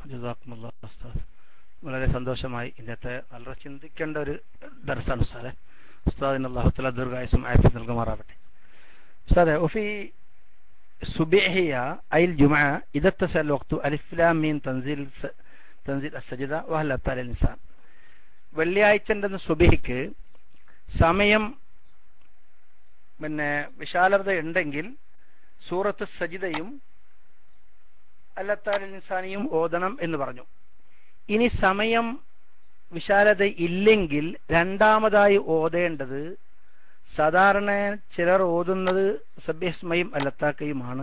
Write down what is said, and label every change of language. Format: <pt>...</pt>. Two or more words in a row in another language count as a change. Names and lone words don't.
<ml>ജസാക്കുമുല്ലാഹ് ഉസ്താദ്. വളരെ സന്തോഷമായി. ഇന്നത്തെ വളരെ ചിന്തിക്കേണ്ട ഒരു ദർസാണ് ഉസ്താദെ. ഉസ്താദിന്</ml> <ar>الله تعالى</ar> <ml>ദീർഘായുസ്സും ആഫിയത്തും നൽകുമാറാവട്ടെ. ഉസ്താദെ,</ml> <ar>وفي صبيحية أي الجمعة إذا اتصل الوقت ألف لام ميم تنزيل السجدة وهل أتى الإنسان.</ar> <ml>വെള്ളിയാഴ്ചന്റെ സുബഹിക്ക് സമയം പിന്നെ വിശാലത ഉണ്ടെങ്കിൽ സൂറത്ത് സജിദയും അല്ലത്താൽ ഇൻസാനിയും ഓതണം എന്ന് പറഞ്ഞു. ഇനി സമയം വിശാലത ഇല്ലെങ്കിൽ രണ്ടാമതായി ഓതേണ്ടത് സാധാരണ ചിലർ ഓതുന്നത് സബ്ബിഹ്സ്മയും അല്ലത്താക്കയുമാണ്.</ml>